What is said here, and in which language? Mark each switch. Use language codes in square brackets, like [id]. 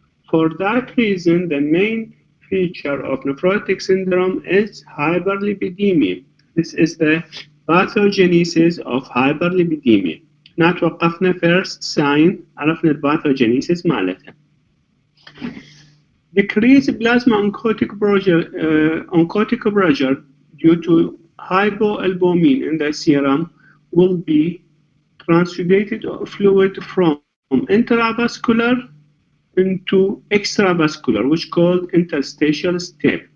[en] For that reason, the main feature of nephrotic syndrome is hyperlipidemia. This is the pathogenesis of hyperlipidemia. [ar] هنا توقفنا [en] first sign، [ar] عرفنا الباثوجينيسيس مالتها. [en] Decrease plasma oncotic pressure due to hypoalbumin in the serum will be transfugated fluid from intravascular into extravascular, which called interstitial step.